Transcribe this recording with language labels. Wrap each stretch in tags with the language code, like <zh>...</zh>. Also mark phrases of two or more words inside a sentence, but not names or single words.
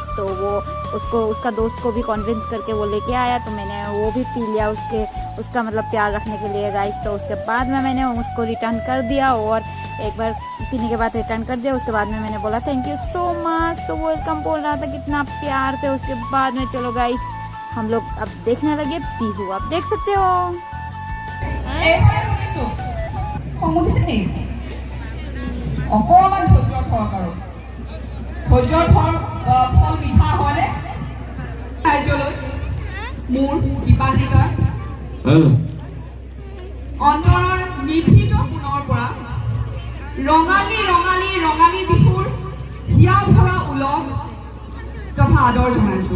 <hi>तो वो उसका दोस्त को भी कन्विंस करके वो लेके आया, तो मैंने वो भी पी लिया उसका मतलब प्यार रखने के लिए गाइस। तो उसके बाद में मैंने उसको रिटर्न कर दिया और एक बार पीने के बाद रिटर्न कर दिया। उसके बाद में मैंने बोला</hi> <en>thank you so much,</en> <hi>तो वो वेलकम बोल रहा था कितना प्यार से। उसके बाद में चलो गाइस हम लोग अब देखने लगे बिहू, आप देख सकते हो।</hi> <as>অকমান ধৈৰ্য ধৰক আৰু ধৈৰ্য ধৰ ফল মিঠা হয়নে ৰাইজলৈ মোৰ দীপান্বিতা অন্তৰৰ নিভৃত কোণৰ পৰা ৰঙালী ৰঙালী ৰঙালী বিহুৰ হিয়া ভৰা উলহ তথা আদৰ জনাইছোঁ।</as>